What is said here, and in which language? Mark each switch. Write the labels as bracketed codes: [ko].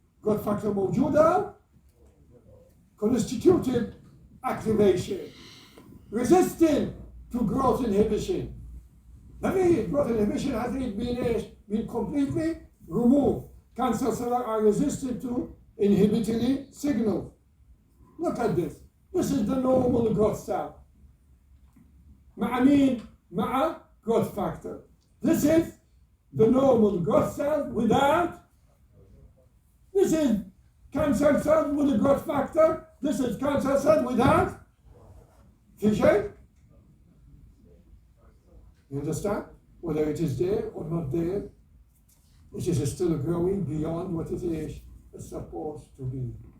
[en] Growth factor [ar] موجودة, [en] constitutive activation, resistant to growth inhibition. That means growth inhibition hasn't been completely removed. Cancer cells are resistant to inhibitory signals. Look at this. This is the normal growth cell. [ar] مع مين؟ مع growth factor. [en] This is the normal growth cell without. This is cancer cell with a growth factor. This is cancer cell without. [ar] في شيء? [en] You understand? Whether it is there or not there, it is still growing beyond what it is supposed to be.